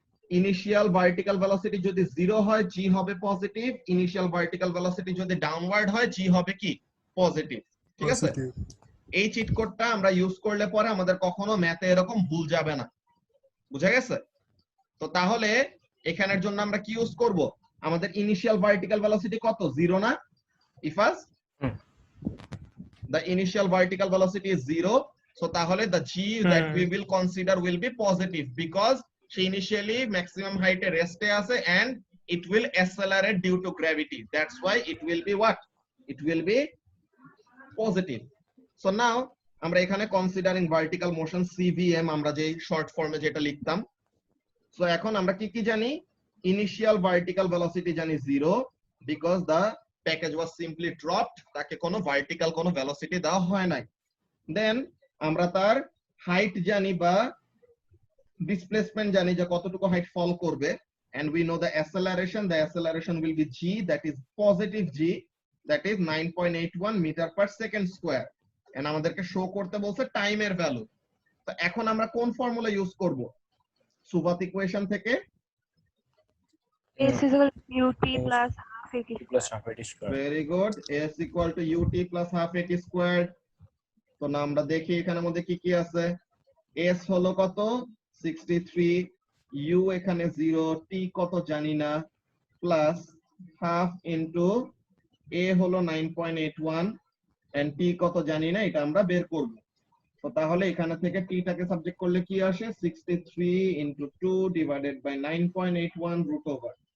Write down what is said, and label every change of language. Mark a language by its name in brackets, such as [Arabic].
[Bangla] Initial vertical velocity যদি 0 হয় জি হবে পজিটিভ, ইনিশিয়াল ভার্টিক্যাল ভেলোসিটি যদি ডাউনওয়ার্ড হয় জি হবে কি পজিটিভ। ঠিক আছে, এই চিট কোডটা আমরা ইউজ করলে পরে আমাদের কখনো ম্যাথে এরকম ভুল যাবে না, বুঝা গেছে? তো তাহলে এখানের জন্য আমরা কি ইউজ করব? আমাদের ইনিশিয়াল ভার্টিক্যাল ভেলোসিটি কত 0 না Ifas? [English] the initial vertical velocity is 0, so তাহলে the g that we will consider will be positive because she initially maximum height [Bangla] এ রেস্টে আছে [English] and it will accelerate due to gravity, that's why it will be what, it will be positive. [Bangla] So now আমরা এখানে [English] considering vertical motion [Bangla] cvm আমরা যে short ফর্মে যেটা লিখতাম, so এখন আমরা কি কি জানি? [English] initial vertical velocity জানি 0 because the package was simply dropped, [Bangla] তাকে কোনো ভার্টিক্যাল কোনো ভেলোসিটি দেওয়া হয় নাই। দেন আমরা তার হাইট জানি বা ডিসপ্লেসমেন্ট জানি যে কতটুকু হাইট ফল করবে, [English] and we know the acceleration will be g, that is positive g, that is 9.81 meter per second square, [Bangla] and আমাদেরকে শো করতে বলছে টাইমের ভ্যালু। তো এখন আমরা কোন ফর্মুলা ইউজ করব? সুবাত ইকুয়েশন থেকে [English] S is equal to ut plus half at square. Very good, s equal to ut plus half at squared। [Bangla] তো না আমরা দেখি এখানের মধ্যে কি কি আছে। s হলো কত 63, u এখানে 0, t কত জানি না, প্লাস হাফ ইনটু a হলো 9.81 and t কত জানি না, এটা আমরা বের করব। তো তাহলে এখানে থেকে t টাকে সাবজেক্ট করলে কি আসে 63 into 2 divided by 9.81 root over।